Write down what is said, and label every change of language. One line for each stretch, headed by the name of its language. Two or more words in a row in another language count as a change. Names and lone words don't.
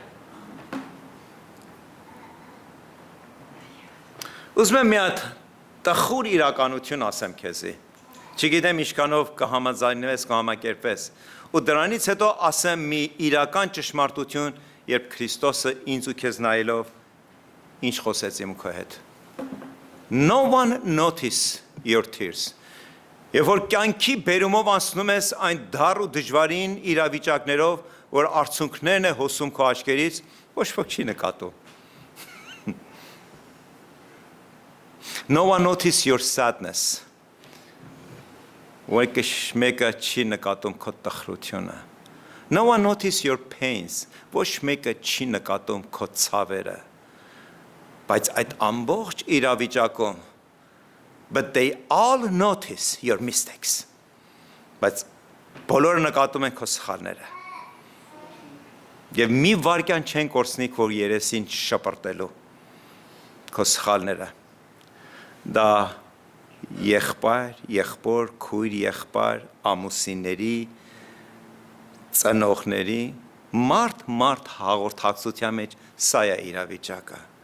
Armenian: Ուզում եմ մի հատ տխուր իրականություն ասեմ քեզի, չգիտեմ ինչքանով կհամաձայնվես, կհամակերպվես, ու դրանից հետո ասեմ մի իրական ճշմարտություն, երբ Քրիստոսը ինձ ու քեզ նայելով ինչ խոսեց իմ քո հետ։
English: No one notice your tears։
Armenian: Եվ որ կյանքի բերումով անցնում ես այն դառ ու դժվարին իրավիճակներով, որ արցունքներն է հոսում քո աչքերից, ոչ ոք չի նկատում։
English: No one notice your sadness։
Armenian: Մեկը չի նկատում քո տխրությունը։ No
English: one notice your pains,
Armenian: ոչ մեկը չի նկատում քո ցավերը, բայց այդ ամբողջ իրավիճակում,
English: but they all notice your mistakes,
Armenian: բայց բոլորը նկատում են քո սխալները, և մի վարկյան չեն կորցնի քո երեսին շպրտելու, քո սխալները։ Դա եղբայր, եղբոր, քույր, եղբայր, ամուսինների, ծնողների, մարդ հաղորդակցության մեջ սա է իրավիճակը։